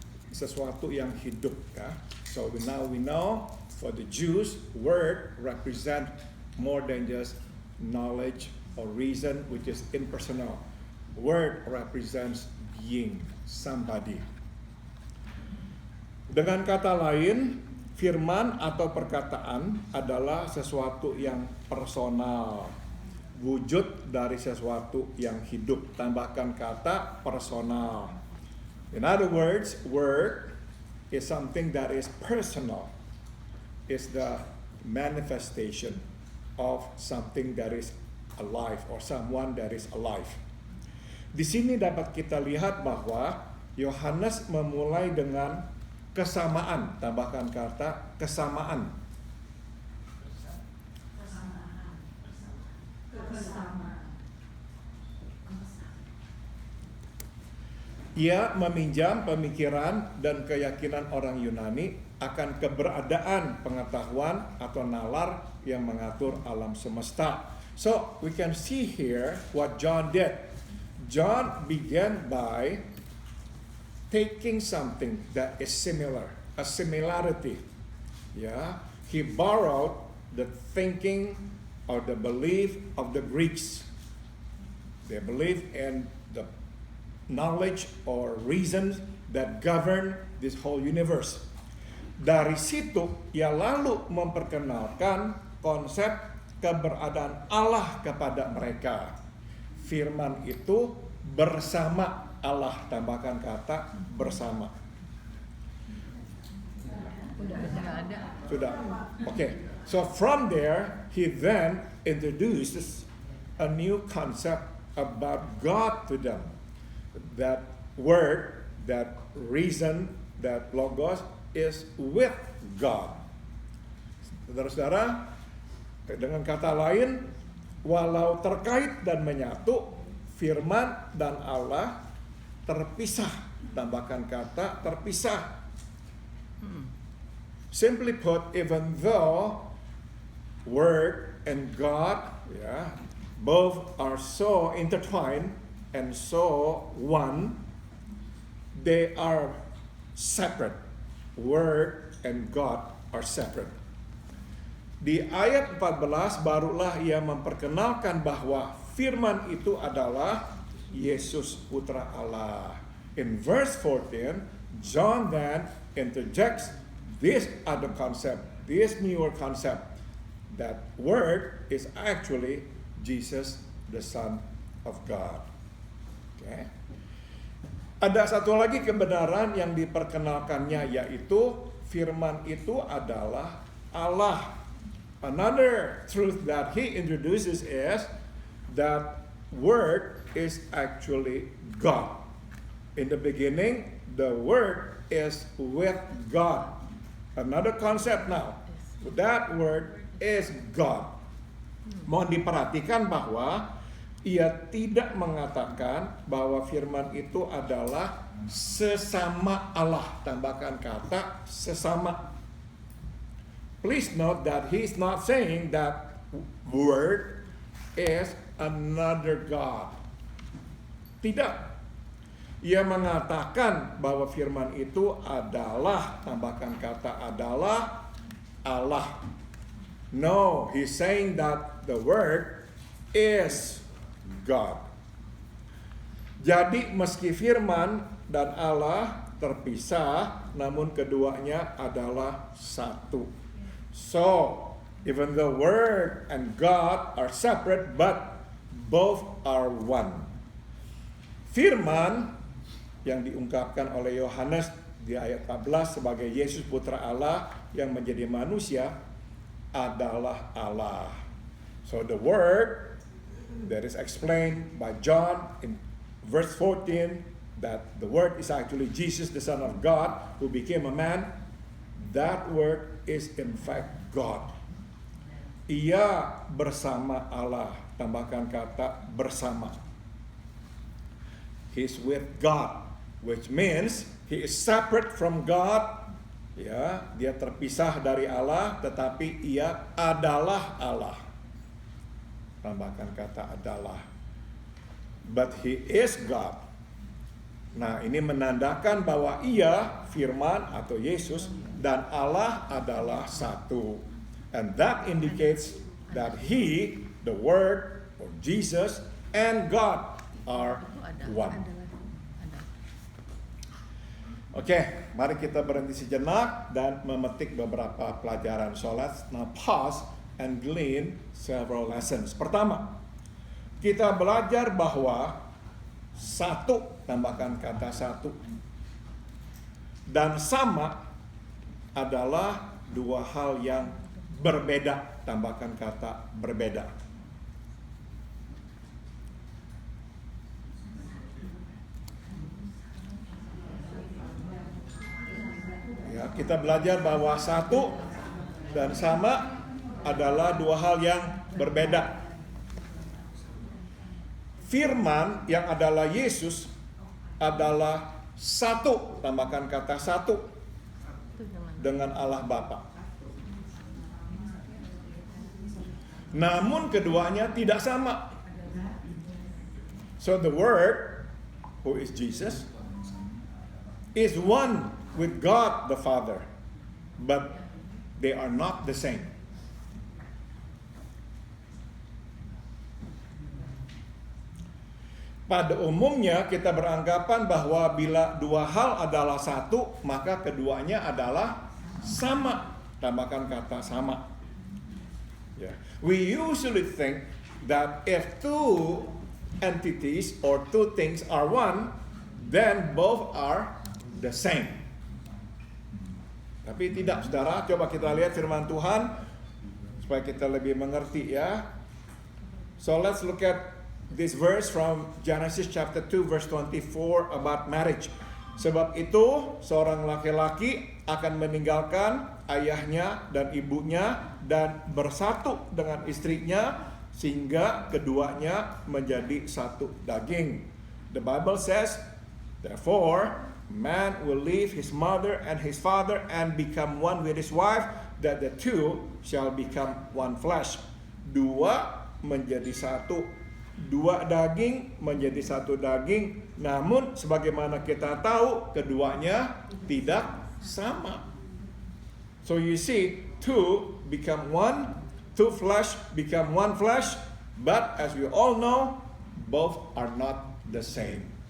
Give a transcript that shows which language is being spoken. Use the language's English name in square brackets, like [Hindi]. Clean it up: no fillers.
[Indonesian] sesuatu yang hidup ya. [English] So now we know for the Jews, word represent more than just knowledge or reason, which is impersonal. Word represents being, somebody. [Indonesian] Dengan kata lain, firman atau perkataan adalah sesuatu yang personal, wujud dari sesuatu yang hidup. Tambahkan kata personal. [English] In other words, word is something that is personal. It's the manifestation of something that is alive or someone that is alive. [Indonesian] Di sini dapat kita lihat bahwa Yohanes memulai dengan kesamaan, tambahkan kata kesamaan. Ia meminjam pemikiran dan keyakinan orang Yunani akan keberadaan pengetahuan atau nalar yang mengatur alam semesta. [English] So we can see here what John did. John began by taking something that is similar, a similarity. Yeah, he borrowed the thinking or the belief of the Greeks. They believe in the knowledge or reasons that govern this whole universe. [Indonesian] Dari situ ia lalu memperkenalkan konsep keberadaan Allah kepada mereka. Firman itu bersama Allah, tambahkan kata bersama. Sudah. Okay. [English] So from there he then introduces a new concept about God to them. That word, that reason, that logos is with God. [Indonesian] Saudara-saudara, dengan kata lain, walau terkait dan menyatu, firman dan Allah terpisah. Tambahkan kata terpisah. [English] Simply put, even though word and God, both are so intertwined and so one, they are separate. Word and God are separate. [Indonesian] Di ayat 14 barulah ia memperkenalkan bahwa firman itu adalah Yesus Putra Allah. [English] In verse 14, John then interjects this other concept, this newer concept, that word is actually Jesus, the Son of God. Okay. [Indonesian] Ada satu lagi kebenaran yang diperkenalkannya, yaitu firman itu adalah Allah. [English] Another truth that he introduces is that word is actually God. In the beginning, the word is with God. Another concept now. That word is God. [Indonesian] Mohon diperhatikan bahwa ia tidak mengatakan bahwa firman itu adalah sesama Allah. Tambahkan kata sesama. [English] Please note that he's not saying that word is another God. [Indonesian] Tidak. Ia mengatakan bahwa firman itu adalah, tambahkan kata adalah Allah. [English] No, he's saying that the word is God. [Indonesian] Jadi meski firman dan Allah terpisah, namun keduanya adalah satu. [English] So, even the word and God are separate, but both are one. [Indonesian] Firman yang diungkapkan oleh Yohanes di ayat 14 sebagai Yesus Putra Allah yang menjadi manusia adalah Allah. [English] So the word that is explained by John in verse 14, that the word is actually Jesus, the Son of God, who became a man. That word is in fact God. [Indonesian] Ia bersama Allah. Tambahkan kata bersama. [English] He's with God, which means he is separate from God. [Indonesian] Ya, dia terpisah dari Allah, tetapi ia adalah Allah. Tambahkan kata adalah. [English] But he is God. [Indonesian] Nah, ini menandakan bahwa Ia, Firman atau Yesus, dan Allah adalah satu. [English] And that indicates that He, the Word, or Jesus, and God are one. [Indonesian] Oke, mari kita berhenti sejenak dan memetik beberapa pelajaran. [English] So let's now pause and glean several lessons. [Indonesian] Pertama, kita belajar bahwa satu, tambahkan kata satu, dan sama adalah dua hal yang berbeda, tambahkan kata berbeda. Ya, kita belajar bahwa satu dan sama adalah dua hal yang berbeda. Firman yang adalah Yesus adalah satu, tambahkan kata satu, dengan Allah Bapa. Namun keduanya tidak sama. [English] So the Word, who is Jesus, is one with God the Father, but they are not the same. [Indonesian] Pada umumnya kita beranggapan bahwa bila dua hal adalah satu, maka keduanya adalah sama. Tambahkan kata sama. Yeah. [English] We usually think that if two entities or two things are one, then both are the same. [Indonesian] Tapi tidak, saudara. Coba kita lihat firman Tuhan supaya kita lebih mengerti ya. [English] So let's look at this verse from Genesis chapter 2 verse 24 about marriage. [Indonesian] Sebab itu seorang laki-laki akan meninggalkan ayahnya dan ibunya dan bersatu dengan istrinya sehingga keduanya menjadi satu daging. [English] The Bible says, therefore, man will leave his mother and his father and become one with his wife, that the two shall become one flesh. [Indonesian] Dua menjadi satu. Dua daging menjadi satu daging, namun sebagaimana kita tahu keduanya tidak sama. [English] So you see, two become one, two flesh become one flesh, but as we all know, both are not the same.